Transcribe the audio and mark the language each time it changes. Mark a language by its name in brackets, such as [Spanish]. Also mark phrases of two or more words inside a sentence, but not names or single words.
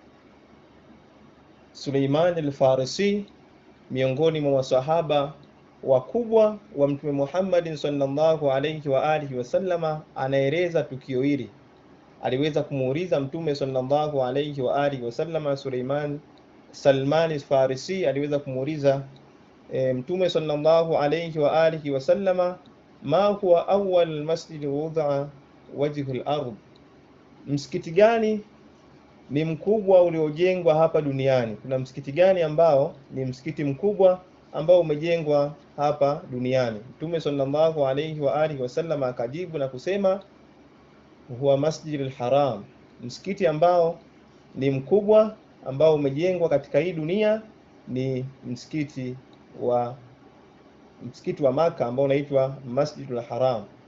[Swahili] Suleiman al-Farisi miongoni mwa maswahaba wakubwa wa Mtume Muhammad [Arabic] صلى الله عليه وآله وسلم [Swahili] anaeleza tukio hili. Aliweza kumuuliza Mtume [Arabic] صلى الله عليه وآله وسلم, [Swahili] Salman al-Farisi aliweza kumuuliza Mtume [Arabic] صلى الله عليه وآله وسلم, ما هو أول مسجد وضع وجه الأرض, [Swahili] msikiti gani ni mkubwa uliojengwa hapa duniani? Kuna msikiti gani ambao ni msikiti mkubwa ambao umejengwa hapa duniani? Mtume [Arabic] صلى الله عليه وآله وسلم [Swahili] akajibu na kusema, [Arabic] هو المسجد الحرام, [Swahili] msikiti ambao ni mkubwa ambao umejengwa katika hii dunia ni msikiti wa Maka ambao unaitwa Masjidul Haram.